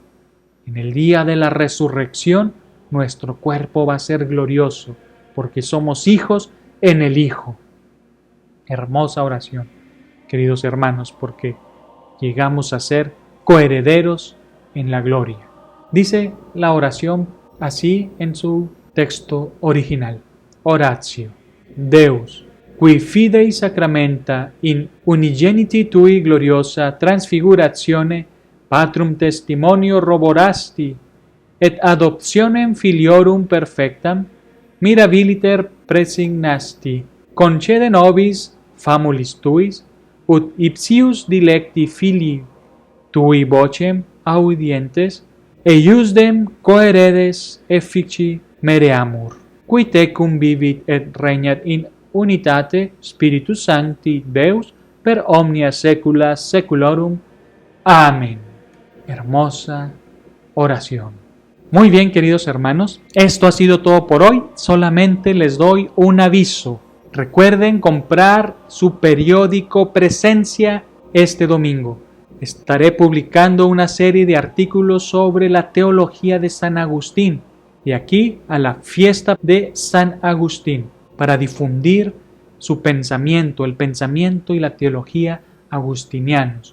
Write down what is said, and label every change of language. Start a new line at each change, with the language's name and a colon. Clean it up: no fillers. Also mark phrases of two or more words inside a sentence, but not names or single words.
Spanish: En el día de la resurrección, nuestro cuerpo va a ser glorioso, porque somos hijos en el Hijo. Hermosa oración, queridos hermanos, porque llegamos a ser coherederos en la gloria. Dice la oración así en su texto original:
Latin: Oratio Deus, qui fidei sacramenta in unigeniti tui gloriosa transfiguratione patrum testimonio roborasti et adoptionem filiorum perfectam mirabiliter presignasti, concede nobis famulis tuis ut ipsius dilecti filii tui vocem audientes eiusdem coheredes effici mereamur, qui tecum vivit et regnat in unitate Spiritus Sancti Deus per omnia saecula saeculorum.
Spanish: Amén. Hermosa oración. Muy bien, queridos hermanos, esto ha sido todo por hoy. Solamente les doy un aviso. Recuerden comprar su periódico Presencia este domingo. Estaré publicando una serie de artículos sobre la teología de San Agustín, de aquí a la fiesta de San Agustín, para difundir su pensamiento, el pensamiento y la teología agustinianos.